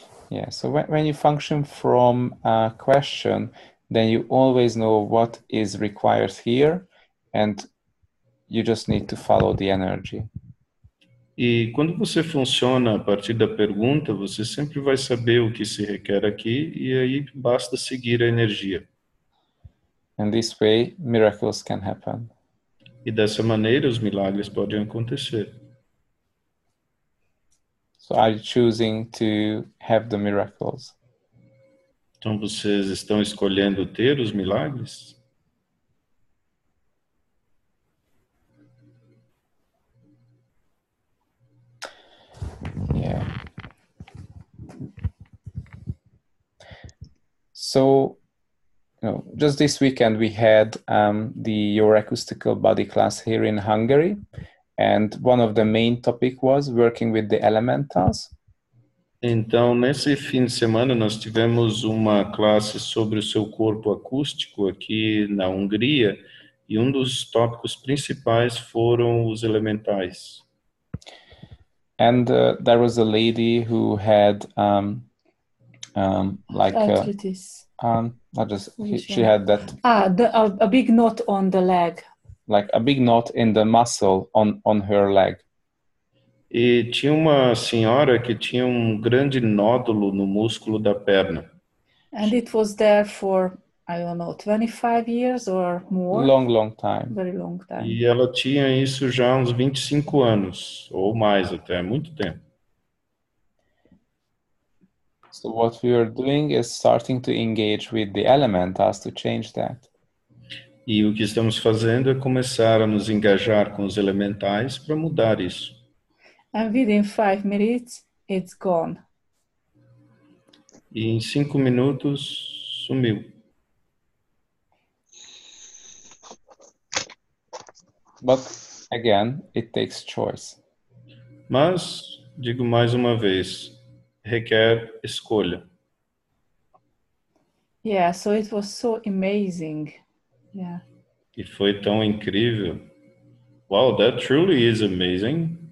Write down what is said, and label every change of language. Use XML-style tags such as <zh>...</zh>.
<en>Yeah, so when you function from a question, then you always know what is required here, and you just need to follow the energy.</en> <pt>E quando você funciona a partir da pergunta, você sempre vai saber o que se requer aqui e aí basta seguir a energia.</pt> <en>And this way, miracles can happen.</en> <pt>E dessa maneira os milagres podem acontecer.</pt> <en>So are you choosing to have the miracles?</en> <pt>Então vocês estão escolhendo ter os milagres?</pt> <en>So, just this weekend we had your acoustical body class here in Hungary, and one of the main topic was working with the elementals.</en> <pt>Então, nesse fim de semana, nós tivemos uma classe sobre o seu corpo acústico aqui na Hungria, e um dos tópicos principais foram os elementais.</pt> <en>And there was a lady who had Arthritis. She had that A big knot on the leg. like a big knot in the muscle on her leg.</en> <pt>E tinha uma senhora que tinha um grande nódulo no músculo da perna.</pt> <en>And it was there for, I don't know, 25 years or more. Long time. Very long time.</en> <pt>E ela tinha isso já há uns 25 anos, ou mais até, muito tempo.</pt> <en>So what we are doing is starting to engage with the elementals to change that.</en> <pt>E o que estamos fazendo é começar a nos engajar com os elementais para mudar isso.</pt> <en>And within 5 minutes, it's gone.</en> <pt>E em 5 minutos, sumiu.</pt> <en>But again, it takes choice.</en> <pt>Mas, digo mais uma vez, requer escolha.</pt> <en>Yeah, so it was so amazing. Yeah.</en> <pt>E foi tão incrível.</pt> <en>Wow, that truly is amazing.</en>